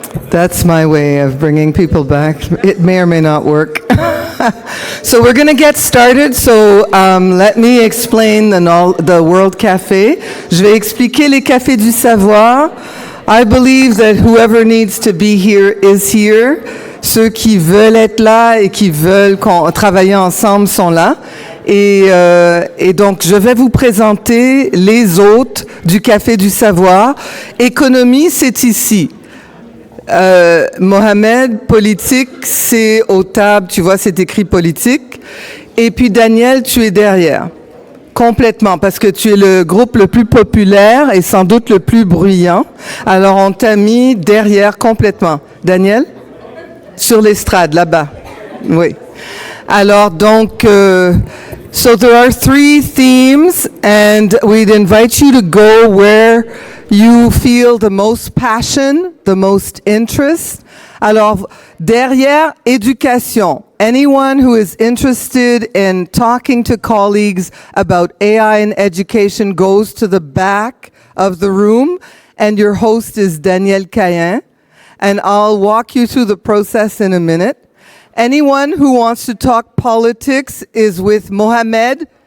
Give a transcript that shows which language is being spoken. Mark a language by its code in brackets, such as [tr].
[en] That's my way of bringing people back. It may or may not work. So we're going to get started. So let me explain the World Café. [fr] Je vais expliquer les cafés du savoir. [en] I believe that whoever needs to be here is here. [fr] Ceux qui veulent être là et qui veulent travailler ensemble sont là. Et donc, je vais vous présenter les hôtes du Café du Savoir. Économie, c'est ici. Mohamed, politique, c'est aux tables, tu vois, c'est écrit politique. Et puis Daniel, tu es derrière, complètement, parce que tu es le groupe le plus populaire et sans doute le plus bruyant. Alors, on t'a mis derrière complètement. Daniel? Sur l'estrade, là-bas. Oui. [en] Alors, donc, so there are 3 themes, and we'd invite you to go where you feel the most passion, the most interest. [fr] Alors, derrière, éducation. [en] Anyone who is interested in talking to colleagues about AI and education goes to the back of the room, and your host is Daniel Cayen, and I'll walk you through the process in a minute. Anyone who wants to talk politics is with Mohamed.